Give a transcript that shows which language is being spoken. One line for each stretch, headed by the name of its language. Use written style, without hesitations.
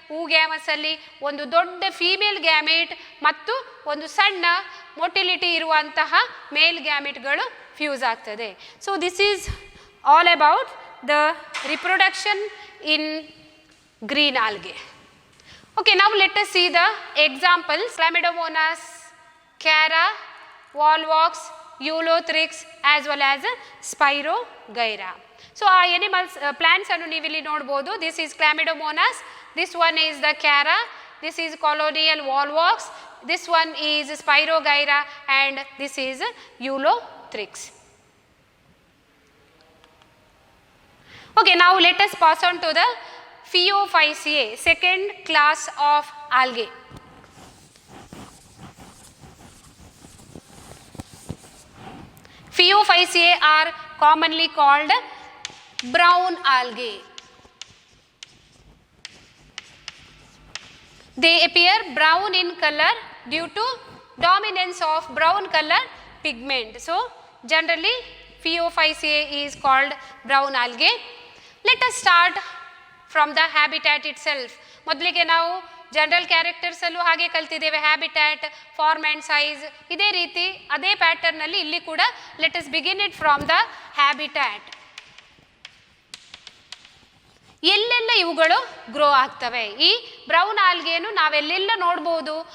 Kannada: ಊಗ್ಯಾಮಸ್ ಅಲ್ಲಿ ಒಂದು ದೊಡ್ಡ ಫೀಮೇಲ್ ಗ್ಯಾಮೆಟ್ ಮತ್ತು ಒಂದು ಸಣ್ಣ ಮೊಟಿಲಿಟಿ ಇರುವಂತಹ ಮೇಲ್ ಗ್ಯಾಮೆಟ್ಗಳು ಫ್ಯೂಸ್ ಆಗ್ತದೆ.
English: So this is all about the reproduction in green algae. Okay, now let us see the examples. Chlamydomonas, Chara, Volvox, Eulothrix as well as Spirogyra.
Kannada: So ಆ animals plants ಅನ್ನು ನೀವು ಇಲ್ಲಿ ನೋಡಬಹುದು.
English: This is Chlamydomonas, this one is the Chara, this is colonial Volvox, this one is Spirogyra, and this is Eulothrix. Okay, now let us pass on to the Phaeophyceae, second class of algae. Phaeophyceae are commonly called brown algae. They appear brown in color due to dominance of brown color pigment. So generally Phaeophyceae is called brown algae. Let us start from the habitat itself.
Kannada: ಮೊದಲಿಗೆ ನಾವು general ಕ್ಯಾರೆಕ್ಟರ್ಸಲ್ಲೂ ಹಾಗೆ ಕಲ್ತಿದ್ದೇವೆ, habitat, form and size. ಇದೇ ರೀತಿ ಅದೇ ಪ್ಯಾಟರ್ನಲ್ಲಿ ಇಲ್ಲಿ ಕೂಡ
English: Let us begin it from the habitat.
Kannada: ಎಲ್ಲೆಲ್ಲ ಇವುಗಳು ಗ್ರೋ ಆಗ್ತವೆ? ಈ ಬ್ರೌನ್ ಆಲ್ಗೆಯನ್ನು ನಾವೆಲ್ಲೆಲ್ಲ ನೋಡ್ಬೋದು?